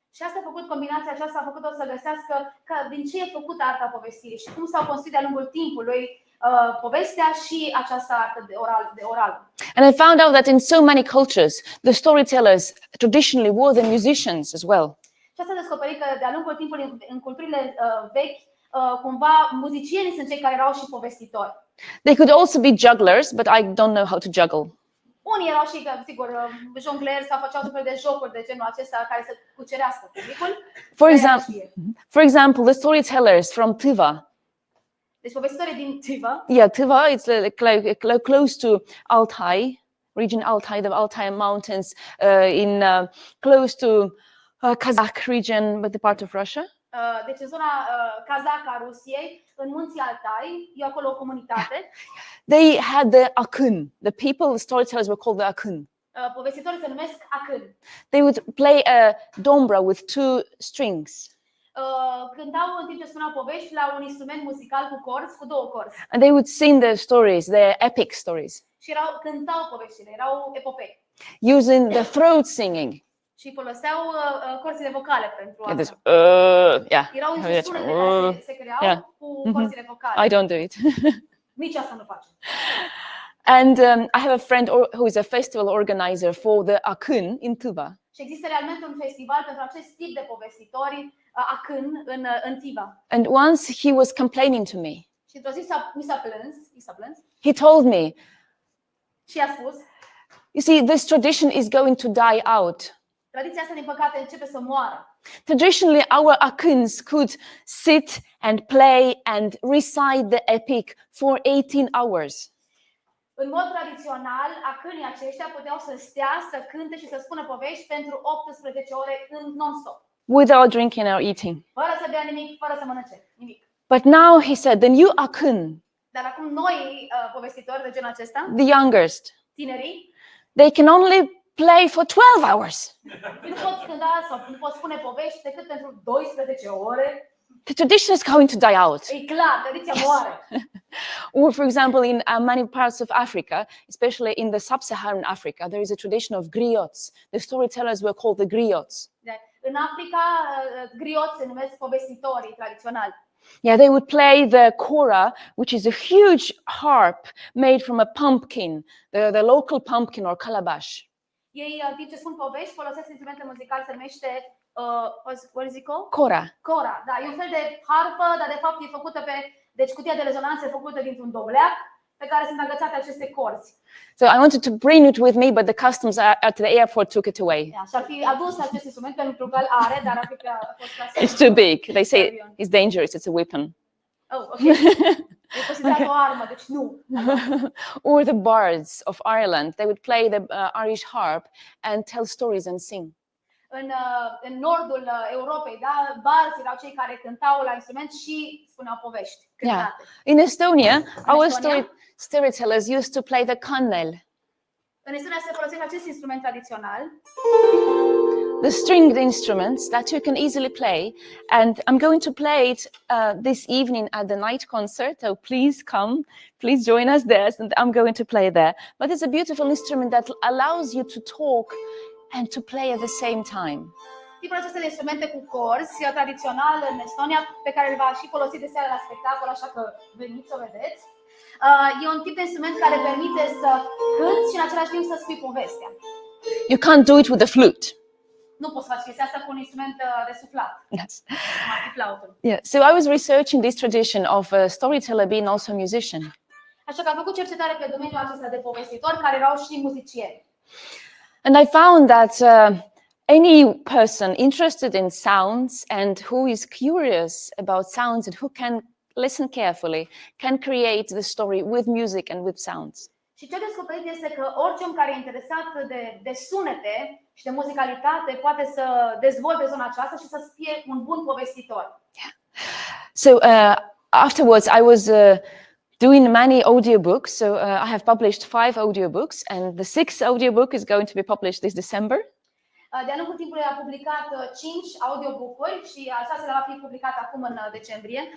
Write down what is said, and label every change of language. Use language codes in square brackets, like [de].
[ro] Și asta a făcut, combinația aceasta a făcut-o să găsească din ce e făcută arta povestirii și cum s-au construit de-a lungul timpului povestea și această artă de oral. [en] And I found out that in so many cultures, the storytellers traditionally were the musicians as well. [ro] Și asta a descoperit că de-a lungul timpului în culturile vechi cumva muzicienii sunt cei care erau și povestitori. [en] They could also be jugglers, but I don't know how to juggle. [ro] Unii erau și, sigur, jongleri sau făceau tot felul de jocuri de genul acesta care să cucerească publicul. [en] For example, the storytellers from Tiva. [ro] Deci povestitorii din Tiva. [en] Yeah, Tiva, it's close to Altai, region Altai, the Altai Mountains, close to Kazakh region, but the part of Russia. [ro] Deci în zona kazacă a Rusiei, în munții Altai, e acolo o comunitate. [en] They had the akun. The people, the storytellers were called the akun. [ro] Povestitorii se numesc akun. [en] They would play a dombra with 2 strings. [ro] Cântau în timp ce spuneau povești la un instrument muzical cu corzi, cu 2 corzi. [en] And they would sing their stories, their epic stories. [ro] Și cântau poveștile, erau epopei. [en] Using the throat singing. [ro] Și foloseau corzile vocale pentru asta. Erau niște sunete care se creau cu corzile vocale. [en] I don't do it. [ro] Nici asta nu facem. [en] And I have a friend who is a festival organizer for the Akın in Tuba. [ro] Și există realmente un festival pentru acest tip de povestitori, Akın, în Tiva. [en] And once he was complaining to me. [ro] Și într-o zi mi s-a plâns. [en] He told me, [ro] Și a spus, [en] you see, this tradition is going to die out. [ro] tradiția asta, din păcate, începe să moară. [en] Traditionally, our Akuns could sit and play and recite the epic for 18 hours. [ro] În mod tradițional, acânii aceștia puteau să stea, să cânte și să spună povești pentru 18 ore în non-stop. [en] Without drinking or eating. [ro] Fără să bea nimic, fără să mănânce nimic. [en] But now he said, the new Akun, [ro] Dar acum noi, povestitori de genul acesta, [en] the youngest, [ro] tinerii, [en] they can only play for 12 hours. [ro] nu pot cânta sau nu pot spune povești decât pentru 12 ore. [en] The tradition is going to die out. [ro] E clar, tradiția moare. [en] Or, for example, in many parts of Africa, especially in the sub-Saharan Africa, there is a tradition of griots. The storytellers were called the griots. [ro] În Africa, grioți se numesc povestitorii tradiționali. [en] Yeah, they would play the kora, which is a huge harp made from a pumpkin, the local pumpkin or calabash. [ro] Ei, în timp ce spun povești, folosesc instrumente muzicale, se numește [en] what is it called? Kora. [ro] Cora, da, e un fel de harpă, dar de fapt e făcută deci cutia de rezonanță e făcută dintr-un dobleac pe care sunt agățate aceste corzi. [en] So I wanted to bring it with me, but the customs at the airport took it away. [ro] Da, și-ar fi adus acest instrument pentru că îl are, dar ar fi a fost lăsat. [en] It's too big. They say it's dangerous. It's a weapon. [ro] Oh, ok. E considerat o armă, deci nu. [en] Or the bards of Ireland, they would play the Irish harp and tell stories and sing. [ro] În nordul Europei, da, barzi erau cei care cântau la instrument și spuneau povești cântate. [en] Yeah. In Estonia, our storytellers used to play the kannel. [ro] În Estonia se folosește acest instrument tradițional. [en] The stringed instruments that you can easily play, and I'm going to play it this evening at the night concert. So please come, please join us there, and I'm going to play there. But it's a beautiful instrument that allows you to talk and to play at the same time. [ro] Tipul acesta de instrumente cu corzi, tradițional în Estonia, pe care îl va și folosi de seară la spectacol, așa că veniți să o vedeți. E un tip de instrument care permite să cânți și în același timp să spui povestea. [en] You can't do it with the flute. [ro] Nu poți face chestia asta cu un instrument de suflat. [en] Yes. [ro] Cum ar fi flautul. [en] Yeah. So I was researching this tradition of a storyteller being also a musician. [ro] Așa că am făcut cercetare pe domeniul acesta de povestitori care erau și muzicieni. [en] And I found that any person interested in sounds and who is curious about sounds and who can listen carefully can create the story with music and with sounds. [ro] Și ce am descoperit este că orice om care e interesat de sunete și de muzicalitate poate să dezvolte zona aceasta și să fie un bun povestitor. [en] Yeah. So afterwards I was doing many audiobooks. So I have published 5 audiobooks, and the 6th audiobook is going to be published this December. [ro] De-a lungul timpului a publicat 5 audiobook-uri și al 6-lea va fi publicat acum în decembrie.